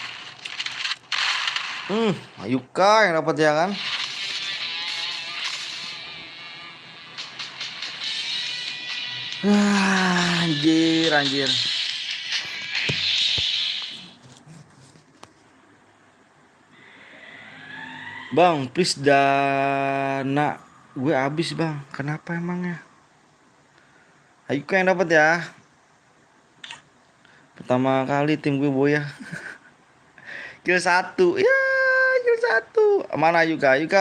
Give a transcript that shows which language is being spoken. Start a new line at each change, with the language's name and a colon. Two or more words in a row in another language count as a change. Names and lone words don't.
Indonesian: Ayuka yang dapat ya kan. Anjir. Bang, please dana gue habis Bang. Kenapa emangnya? Ayuka yang dapat ya. Pertama kali tim gue boya. Kill 1. Ya, kill 1. Mana Ayuka?